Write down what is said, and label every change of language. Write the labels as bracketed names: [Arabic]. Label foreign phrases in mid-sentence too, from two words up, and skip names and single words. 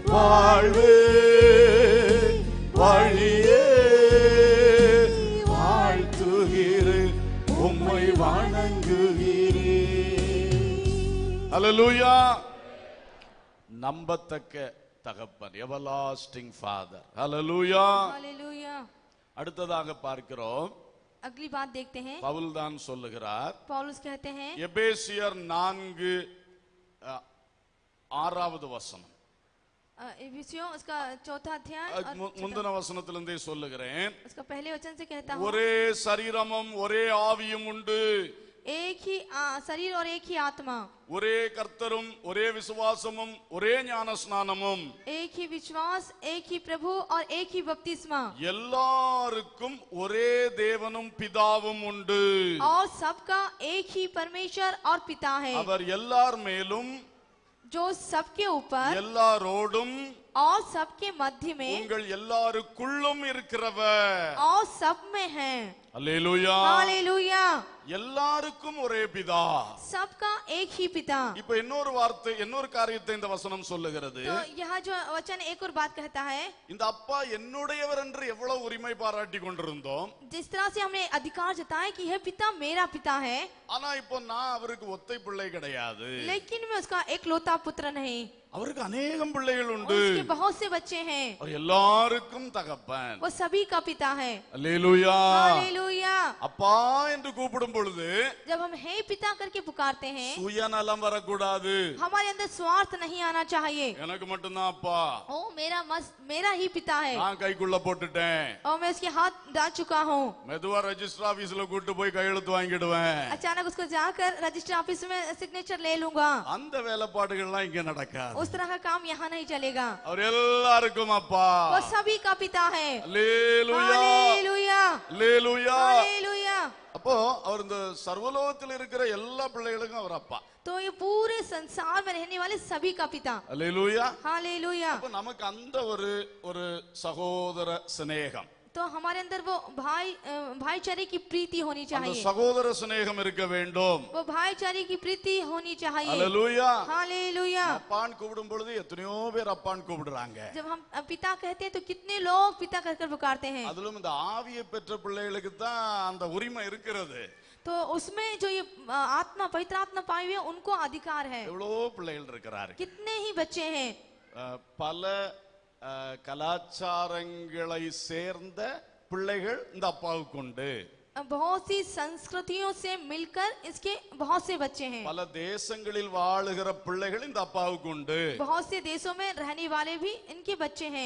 [Tamil] வாழ்வே வழியே வாழ்த்துகிறேன் உம்மை வணங்குகிறேன். ஹல்லேலூயா. நம்பத்தக்க தகப்பன், [English] everlasting father. [Tamil] ஹல்லேலூயா. [Hindi] हालेलुया। [Tamil] அடுத்ததாக பார்க்கிறோம், [Hindi] अगली बात देखते हैं, [Tamil] பவுல் தான் சொல்லுகிறார். [Hindi] पौलुस कहते हैं [Tamil] எபேசியர் 4:6 வசனம். [Hindi] इफिसियों उसका चौथा अध्याय और [Tamil] முந்தின வசனத்திலிருந்தே சொல்லுகிறேன். [Hindi] उसका पहले वचन से कहता हूँ, [Tamil] ஒரே சரீரமும் ஒரே ஆவியும் உண்டு, [Hindi] एक ही शरीर और एक ही आत्मा, [Tamil] ஒரே கர்த்தரும் ஒரே விசுவாசமும் ஒரே ஞான ஸ்நானமும், [Hindi] एक ही विश्वास, एक ही प्रभु और एक ही बपतिस्मा, [Tamil] எல்லாருக்கும் ஒரே தேவனும் பிதாவும் உண்டு. [Hindi] और सबका एक ही परमेश्वर और पिता है, [Tamil] அவர் எல்லார் மேலும் [Hindi] जो सबके ऊपर [Tamil] எல்லாரோடும் [Hindi] और सबके मध्य में [Tamil] உங்கள் எல்லாருக்குள்ளும் இருக்கிறவர். [Hindi] और सब में है. [Tamil] அல்லேலூயா. [Hindi] हालेलुया। [Tamil] எல்லாருக்கும் ஒரே பிதா. [Hindi] सबका एक ही पिता. [Tamil] இப்ப இன்னொரு வார்த்தை, இன்னொரு காரியத்தை இந்த வசனம் சொல்லுகிறது. [Hindi] तो यहाँ जो वचन एक और बात कहता है, [Tamil] இந்த அப்பா என்னுடையவர் என்று எவ்வளவு உரிமை பாராட்டி கொண்டிருந்தோம். [Hindi] जिस तरह से हमने अधिकार जताया कि यह पिता मेरा पिता है, [Tamil] ஆனா இப்போ நான் அவருக்கு ஒத்தை பிள்ளை கிடையாது, [Hindi] लेकिन मैं उसका एकलौता पुत्र नहीं, [Tamil] அவருக்கு अनेகம் பிள்ளைகள் உண்டு. [Hindi] उसके बहुत से बच्चे हैं, [Tamil] அவர் எல்லாருக்கும் தகப்பன். [Hindi] वो सभी का पिता है. [Tamil] அல்லேலூயா. [Hindi] हालेलुया। [Tamil] அப்பா என்று கூப்பிடும் பொழுது [Hindi] जब हम हे पिता करके पुकारते हैं, [Tamil] சுயநலம் வரக்கூடாது. [Hindi] हमारे अंदर स्वार्थ नहीं आना चाहिए। [Tamil] எனக்கு மட்டும்தான் அப்பா, [Hindi] ओ मेरा ही पिता है [Tamil] நான் கைக்குள்ள போட்டுட்டேன், [Hindi] और मैं उसके हाथ डाल चुका हूँ। [Tamil] மெதுவா [English] register officela [Tamil] கூட்டு போய் கையெழுத்து வாங்கிடுவேன். [Hindi] अचानक उसको जाकर [English] register office [Hindi] में सिग्नेचर ले लूंगा। [Tamil] அந்த வேலைப்பாடுகள்லாம் இங்க நடக்காது. [Hindi] उस तरह का काम यहाँ नहीं चलेगा। [Tamil] அவர் எல்லாருக்கும் அப்பா. [Hindi] वो सभी का पिता है। [Tamil] அல்லேலூயா. [Hindi] हालेलुया। [Tamil] அல்லேலூயா. [Hindi] हालेलुया। [Tamil] அப்போ அவர் இந்த சர்வலோகத்தில் இருக்கிற எல்லா பிள்ளைகளுக்கும் அவர் அப்பா. [Hindi] तो ये पूरे संसार में रहने वाले सभी का पिता। [Tamil] அல்லேலூயா. [Hindi] हालेलुया। [Tamil] அப்ப நமக்கு அந்த ஒரு சகோதர சிநேகம், [Hindi] तो हमारे अंदर वो भाईचारे की प्रीति होनी [Tamil] அந்த [Hindi] चाहिए। [Tamil] சகோதர சிநேகம் இருக்க வேண்டும். [Hindi] वो भाईचारे की प्रीति होनी चाहिए। [Tamil] அல்லேலூயா. [Hindi] हालेलुया। [Tamil] அப்பான்னு கூப்பிடும் பொழுது எத்தனையோ பேர் அப்பான்னு கூப்பிடுறாங்க. [Hindi] जब हम पिता कहते हैं तो कितने लोग पिता कहकर पुकारते हैं। [Tamil] அதிலும் இந்த ஆவியை பெற்ற பிள்ளைகளுக்கு தான் அந்த உரிமை இருக்கிறது. [Hindi] तो उसमें जो ये आत्मा, पवित्र आत्मा पाए हुए हैं, उनको अधिकार है। [Tamil] எவ்வளவோ பிள்ளைகள் இருக்கிறார்கள். [Hindi] कितने ही बच्चे हैं। [Tamil] பல கலாச்சாரங்களை சேர்ந்த பிள்ளைகள் இந்த அப்பாவுக்கு உண்டு. [Hindi] बहुत सी संस्कृतियों से मिलकर इसके बहुत से बच्चे हैं। [Tamil] பல தேசங்களில் வாழுகிற பிள்ளைகள் இந்த அப்பாவுக்கு உண்டு. [Hindi] बहुत से देशों में रहने वाले भी इनके बच्चे हैं।